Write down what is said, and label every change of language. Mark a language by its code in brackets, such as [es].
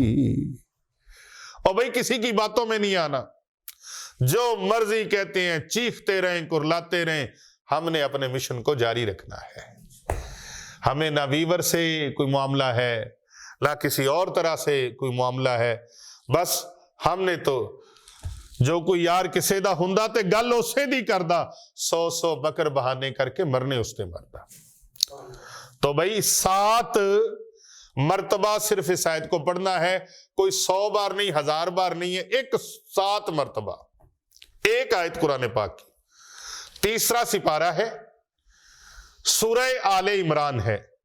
[ur] اور بھائی کسی کی باتوں میں نہیں آنا، جو مرضی کہتے ہیں، چیختے رہیں، کرلاتے رہیں. ہم نے اپنے مشن کو جاری رکھنا ہے. ہمیں نہ ویور سے کوئی معاملہ ہے، نہ کسی اور طرح سے کوئی معاملہ ہے. بس ہم نے تو [pa] جو کوئی یار کسے دا ہوندا تے گل اسے دی کردا، 100 بکر بہانے کر کے مرنے اس تے مردا. [ur] تو بھائی 7 مرتبہ صرف اس آیت کو پڑھنا ہے. کوئی 100 بار نہیں، 1000 بار نہیں ہے، ایک 7 مرتبہ ایک آیت قرآن پاک کی. تیسرا سپارہ ہے، سورہ آل عمران ہے.